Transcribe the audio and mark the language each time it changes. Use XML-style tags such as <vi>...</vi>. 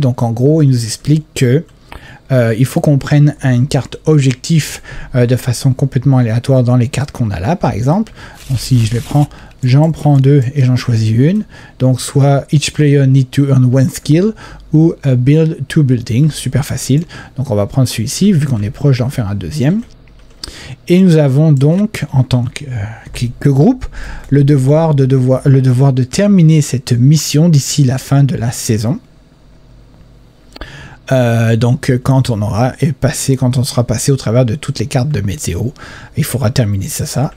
<fr>Donc en gros, il nous explique que il faut qu'on prenne une carte objectif de façon complètement aléatoire dans les cartes qu'on a là, par exemple. Donc si je les prends, j'en prends 2 et j'en choisis une. Donc soit</fr> <en>each player need to earn 1 skill</en> <fr>ou</fr> <en>build 2 buildings,</en> <fr>super facile. Donc on va prendre celui-ci, vu qu'on est proche d'en faire un deuxième. Et nous avons donc, en tant que groupe, le devoir de terminer cette mission d'ici la fin de la saison. Donc quand on sera passé au travers de toutes les cartes de météo, il faudra terminer ça.</fr>